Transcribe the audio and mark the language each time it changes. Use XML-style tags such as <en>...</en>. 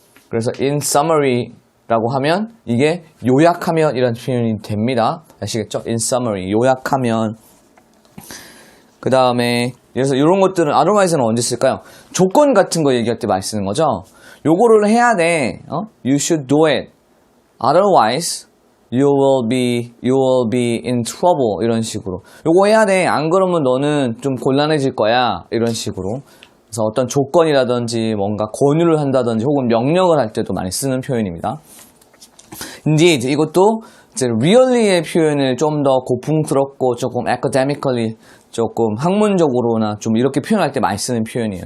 <ko>그래서 in summary라고 하면 이게 요약하면 이라는 표현이 됩니다. 아시겠죠? in summary 요약하면 그 다음에 그래서 이런 것들은 otherwise는 언제 쓸까요? 조건 같은 거 얘기할 때 많이 쓰는 거죠. 요거를 해야 돼.</ko> <en>You should do it. Otherwise you will be in trouble 이런 식으로.</en> <ko>요거 해야 돼. 안 그러면 너는 좀 곤란해질 거야. 이런 식으로. 그래서 어떤 조건이라든지 뭔가 권유를 한다든지 혹은 명령을 할 때도 많이 쓰는 표현입니다. Indeed, 이것도 이제 really의 표현을 좀 더 고풍스럽고 조금 academically 조금 학문적으로나 좀 이렇게 표현할 때 많이 쓰는 표현이에요.</ko>